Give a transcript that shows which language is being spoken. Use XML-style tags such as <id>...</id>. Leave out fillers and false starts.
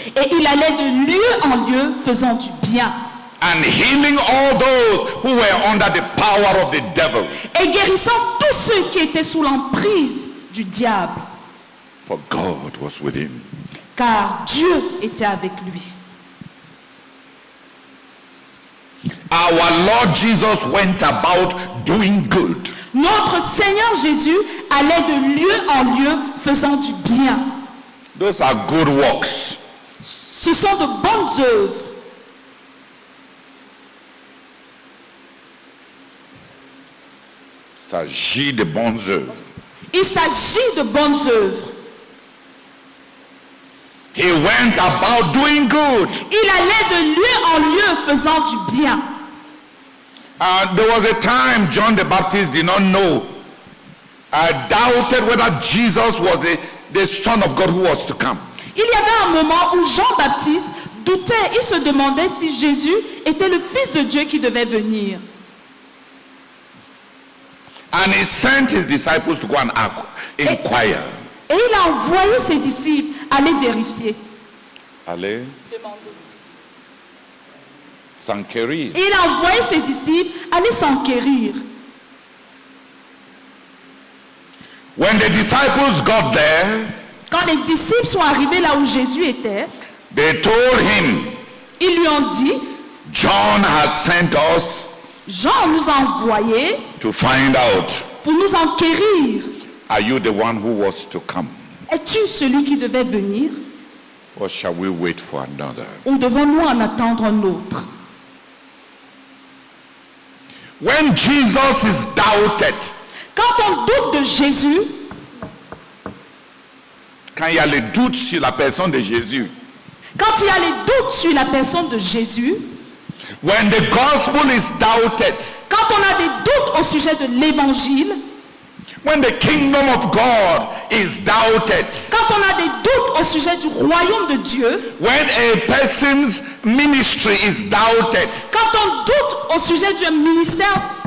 <fr>Et il allait de lieu en lieu faisant du bien.</fr> <en>And healing all those who were under the power of the devil.</en> <fr>Et guérissant tous ceux qui étaient sous l'emprise du diable.</fr> <en>For God was with him.</en> <fr>Car Dieu était avec lui.</fr> <en>Our Lord Jesus went about doing good.</en> <fr>Notre Seigneur Jésus allait de lieu en lieu faisant du bien.</fr> <en>Those are good works.</en> <fr>Ce sont de bonnes œuvres. Il s'agit de bonnes œuvres. Il s'agit de bonnes œuvres.</fr> <en>He went about doing good.</en> <fr>Il allait de lieu en lieu faisant du bien.</fr> <en>There was a time John the Baptist did not know. Doubted whether Jesus was the Son of God who was to come.</en> <fr>Il y avait un moment où Jean-Baptiste doutait. Il se demandait si Jésus était le Fils de Dieu qui devait venir.</fr> <en>And he sent his disciples to go and inquire.</en> <fr>Et il a envoyé ses disciples aller vérifier. Allez. S'enquérir. Et il a envoyé ses disciples aller s'enquérir.</fr> <en>When the disciples got there,</en> <fr>Quand les disciples sont arrivés là où Jésus était,</fr> <en>they told him,</en> <fr>ils lui ont dit,</fr> <en>John has sent us</en> <fr>Jean nous a envoyés</fr> <en>to find out,</en> <fr>pour nous enquérir.</fr> <en>are you the one who was to come?</en> <fr>Es-tu celui qui devait venir</fr> <en>Or shall we wait for another?</en> <fr>ou devons-nous en attendre un autre?</fr> <en>When Jesus is doubted,</en> <fr>Quand on doute de Jésus, quand il y a le doute sur la personne de Jésus, quand il y a les doutes sur la personne de Jésus,</fr> <en>when the gospel is doubted,</en> <fr>quand on a des doutes au sujet de l'évangile,</fr> <en>when the kingdom of God is doubted,</en> <fr>quand on a des doutes au sujet du royaume de Dieu,</fr> <en>when a person's ministry is doubted,</en> <fr>quand on doute au sujet du ministère,</fr>